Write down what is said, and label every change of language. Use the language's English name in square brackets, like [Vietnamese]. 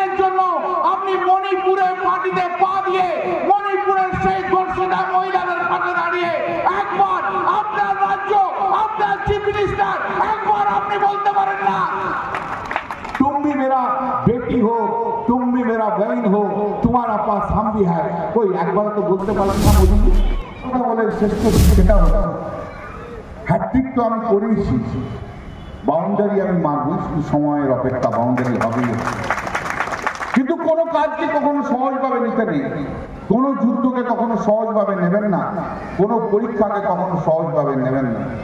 [Bangla] মাটিতে পা দিয়ে মণিপুরের সেই ধর্ষিতা মহিলাদের পাশে দাঁড়িয়ে একবার আপনার রাজ্য, আপনার চিফ মিনিস্টার, একবার আপনি বলতে পারেন না [Hindi] तुम भी मेरा बेटी हो, तुम भी मेरा बहन हो, तुम्हारा पास हम भी है। कोई एक बार तो बोलते पारेन ना [Bangla] मोदी কথা বলে শেষ করছি সেটা হতো হ্যাট্রিক তো আমি করেইছি, বাউন্ডারি আমি মারবো, শুধু সময়ের অপেক্ষা, বাউন্ডারি হবেই। কিন্তু কোনো কাজকে কখনো সহজভাবে নিতে নেই, কোনো যুদ্ধকে কখনো সহজভাবে নেবেন না, কোনো পরীক্ষাকে কখনো সহজভাবে নেবেন না।